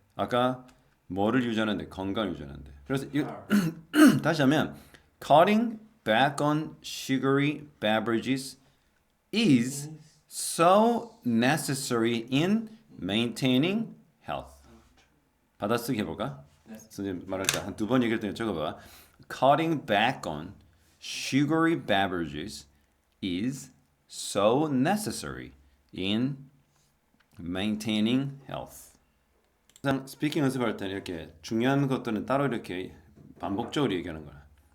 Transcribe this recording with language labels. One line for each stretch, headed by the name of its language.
Korean: 아까 뭐를 유지하는데? 건강을 유지하는데. 그래서 이거 할. 다시 하면
English: cutting back on sugary beverages is so necessary in maintaining health.
Korean: 받아쓰기 해볼까? 네. 선생님 말할 때 한 두 번 얘기할 때 적어봐.
English: Cutting back on sugary beverages is so necessary in maintaining health.
Korean: 항상 스피킹 연습할 때는 이렇게 중요한 것들은 따로 이렇게 반복적으로 얘기하는 거야.